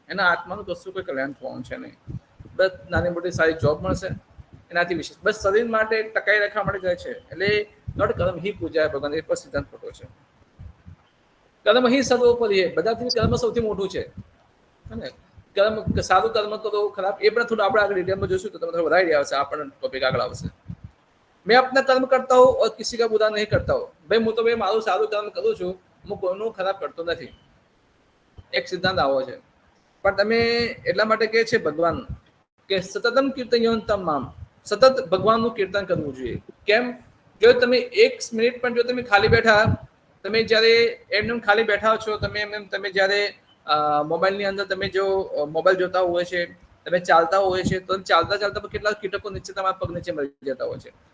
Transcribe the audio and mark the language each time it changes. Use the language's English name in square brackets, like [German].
[Gujarati] એના આત્માનું કશું કોઈ કલ્યાણ થવાનું છે નહીં. બસ નાની મોટી સારી જોબ મળશે એનાથી વિશેષ બસ શરીર માટે ટકાઈ રાખવા માટે જાય છે. એટલે નોટ કર્મ હી પૂજાય ભગવાન, એ પર સિદ્ધાંત ખોટો છે. કર્મ હી સર્વોપરી, બધાથી કર્મ સૌથી મોટું છે. કર્મ, સારું કર્મ કરો, ખરાબ, એ પણ થોડું આપણે આગળ ડિટેલમાં જોઈશું તો તમને વધારે યાદ આવશે, આપણને ટોપિક આગળ આવશે. [Hindi] मैं अपना कर्म करता हूँ और किसी का बुरा नहीं करता हूँ. [Gujarati] भाई હું તો ભાઈ મારું સારું કર્મ કરું છું, હું કોઈનું ખરાબ કરતો નથી. એક સિદ્ધાંત આવો છે. પણ તમે એટલા માટે કહે છે ભગવાન કે સતતમ કીર્તયંતમ મામ, સતત ભગવાનનું કીર્તન કરવું જોઈએ. કેમ? જો તમે 1 મિનિટ પણ જો તમે ખાલી બેઠા, તમે જ્યારે એમને ખાલી બેઠા છો, તમે જ્યારે મોબાઈલની અંદર તમે જો મોબાઈલ જોતા હોય છે, તમે ચાલતા હોય છે, તો ચાલતા ચાલતા કેટલા કીટકો નીચે તમારા પગ નીચે મરી જતા હોય છે.